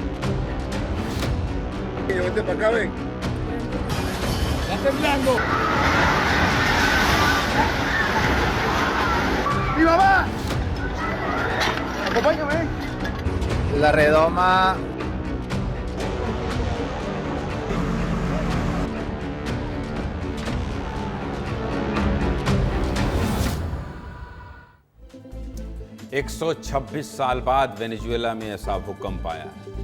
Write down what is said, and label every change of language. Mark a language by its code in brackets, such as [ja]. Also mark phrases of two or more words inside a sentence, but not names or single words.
[es] Vente para acá, ven. Está temblando. ¡Mi mamá! Acompáñame. La redoma. [hi] एक 126 साल बाद वेनेजुएला में ऐसा भूकंप आया है।